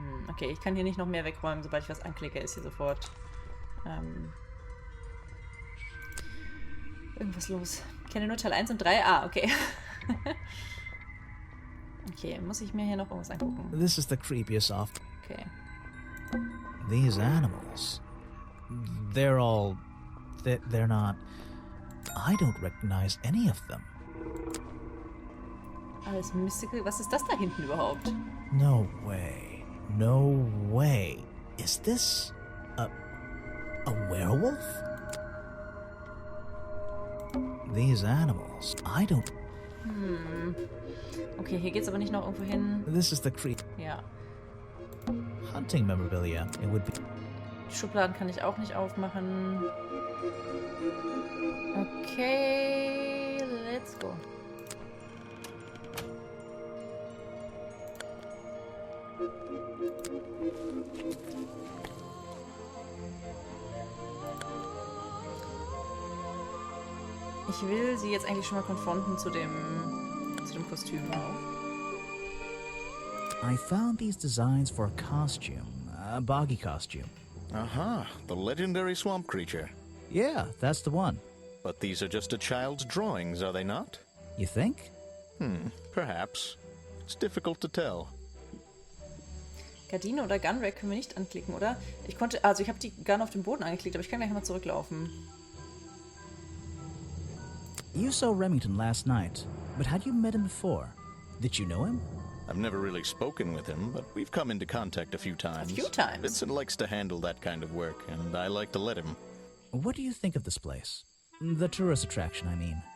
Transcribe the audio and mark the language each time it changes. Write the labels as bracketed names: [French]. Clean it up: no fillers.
[German] Okay, ich kann hier nicht noch mehr wegräumen, sobald ich was anklicke, ist hier sofort irgendwas los. Ich kenne nur Teil 1 und 3. Ah, okay. Okay, muss ich mir hier noch irgendwas angucken? [English] This is the creepiest off. Okay. These animals. They're all... They're not... I don't recognize any of them. [German] Alles [English] mystical. [German] Was ist das da hinten überhaupt? [English] No way. No way. Is this... a werewolf? These animals. I don't... [German] Okay, hier geht's aber nicht noch irgendwo hin. [English] This is the creep... [German] Ja. [English] Hunting memorabilia. It would be... [German] Die Schubladen kann ich auch nicht aufmachen. [English] Okay, let's go. [German] Ich will sie jetzt eigentlich schon mal konfronten zu dem Kostüm. [English] I found these designs for a costume. A boggy costume. Aha, the legendary swamp creature. Yeah, that's the one. But these are just a child's drawings, are they not? You think? Perhaps. It's difficult to tell. [German] Gardine oder Gun Rack können wir nicht anklicken, oder? Ich habe die Gun auf dem Boden angeklickt, aber ich kann gleich mal zurücklaufen. [English] You saw Remington last night, but had you met him before? Did you know him? I've never really spoken with him, but we've come into contact a few times. A few times? Vincent likes to handle that kind of work, and I like to let him. What do you think of this place? The tourist attraction, I mean.